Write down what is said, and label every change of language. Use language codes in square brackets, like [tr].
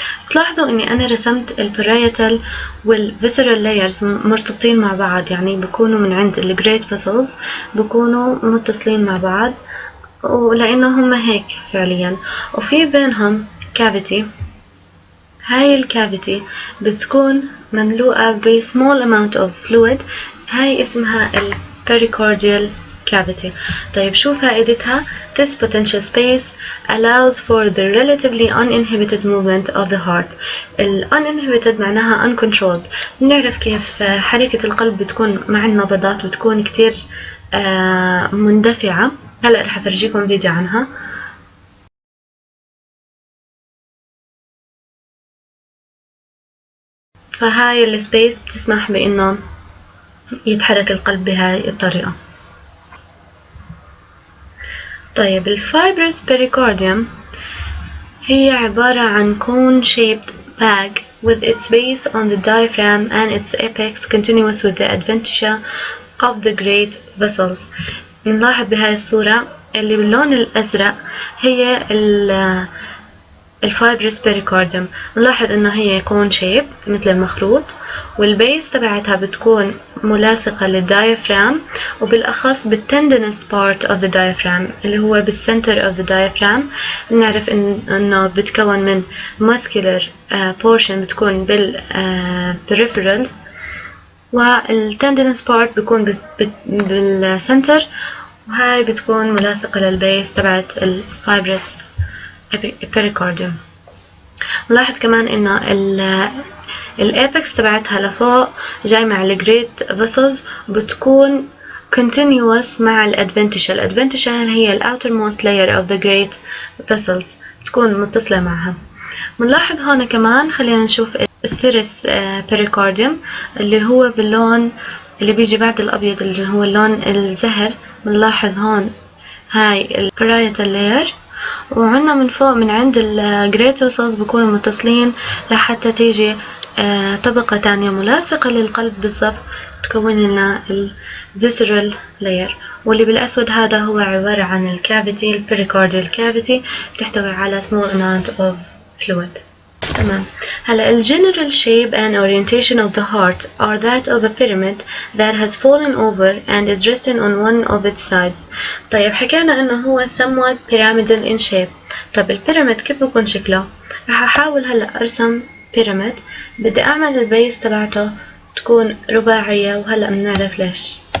[ar] تلاحظوا إني أنا رسمت البرايتال والفيسرال لايرز مرتبطين مع بعض، يعني بكونوا من عند الجريت فيسلز بكونوا متصلين مع بعض، ولأنه هم هيك فعليا، وفي بينهم كافيتي. هاي الكافيتي بتكون مملوءة ب [en] small amount of fluid، [ar] هاي اسمها pericardial cavity. طيب شو فائدتها؟ [en] This potential space allows for the relatively uninhibited movement of the heart. uninhibited [ar] معناها [en] uncontrolled. [ar] بنعرف كيف حركة القلب بتكون مع النبضات وتكون كتير مندفعة. هلأ رح أفرجيكم فيديو عنها. فهاي السبيس بتسمح بإنه يتحرك القلب بهاي الطريقة. طيب الفايبرس [en] pericardium [ar] هي عبارة عن [en] cone shaped bag with its base on the diaphragm and its apex continuous with the adventitia of the great vessels. [ar] نلاحظ بهاي الصورة اللي باللون الأزرق هي الفايبرس pericardium. نلاحظ انه هي كون شيب مثل المخروط، والبيس تبعتها بتكون ملاصقة للدايفرام، وبالأخص بالتندنس part of the diaphragm اللي هو بال [en] center of the diaphragm. [ar] نعرف انه بتكون من [en] muscular portion [ar] بتكون peripherals، والتندنس part بيكون بالcenter، وهاي بتكون ملاصقة للبيس تبعت الفايبرس pericardium. نلاحظ كمان انه الابكس تبعتها لفوق جاي مع الجريت فيسلز بتكون continuous مع الادفنتيشا. الادفنتيشا هي [en] outermost layer of the great vessels، [ar] بتكون متصلة معها. بنلاحظ هون كمان، خلينا نشوف السيريس pericardium اللي هو باللون اللي بيجي بعد الابيض اللي هو اللون الزهر. بنلاحظ هون هاي البرايتال layer، وعنا من فوق من عند الجريت فيسلز بكونوا متصلين لحتى تيجي طبقة تانية ملاصقة للقلب بالضبط تكون لنا الفيسرال لاير، واللي بالأسود هذا هو عبارة عن الكافيتي البريكارديال كافيتي بتحتوي على [en] small amount of fluid. [ar] تمام. هلا [en] general shape and orientation of the heart are that of a pyramid that has fallen over and is resting on one of its sides. [ar] طيب حكينا انه هو [en] somewhat pyramidal in shape. [ar] طب البيراميد كيف بكون شكله؟ راح احاول هلا ارسم بيراميد. بدي اعمل البيس تبعته تكون رباعية، وهلا بنعرف ليش.